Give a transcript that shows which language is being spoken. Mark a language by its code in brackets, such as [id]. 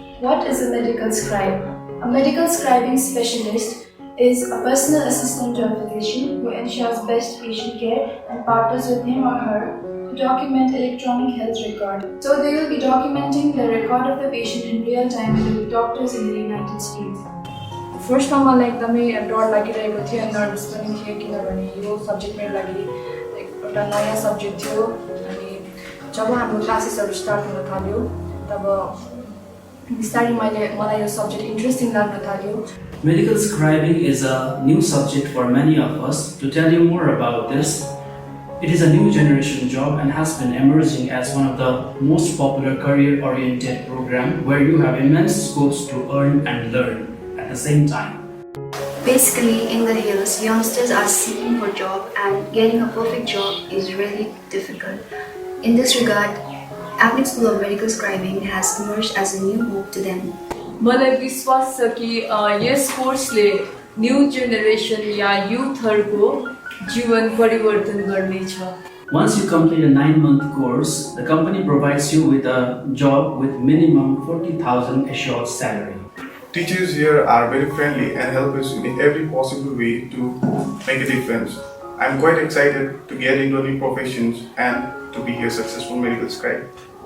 [en] What is a medical scribe? A medical scribing specialist is a personal assistant to a physician who ensures best patient care and partners with him or her to document electronic health record. So they will be documenting the record of the patient in real time with the doctors in the United States. [ne] फर्स्टमा मलाई एकदमै डर लागिरहेको थियो, nervous पनि थियो, किनभने यो सब्जेक्ट मेरो लागि एउटा नयाँ सब्जेक्ट थियो। अनि जब हाम्रो क्लासेसहरू स्टार्ट हुन थाल्यो तब बिस्तारै मलाई यो सब्जेक्ट इन्ट्रेस्टिङ लाग्न थाल्यो। [en] Medical scribing is a new subject for many of us. To tell you more about this, it is a new generation job and has been emerging as one of the most popular career-oriented program where you have immense scopes to earn and learn at the same time. Basically, in the hills, youngsters are seeking for job and getting a perfect job is really difficult. In this regard, Apnic School of Medical Scribing has emerged as a new hope to them. [ne] मलाई विश्वास छ कि यस कोर्सले new generation या युथहरुको जीवन परिवर्तन गर्नेछ। [en] Once you complete a 9-month course, the company provides you with a job with minimum 40,000 assured salary. Teachers here are very friendly and help us in every possible way to make a difference. I'm quite excited to get into new professions and to be a successful medical scribe.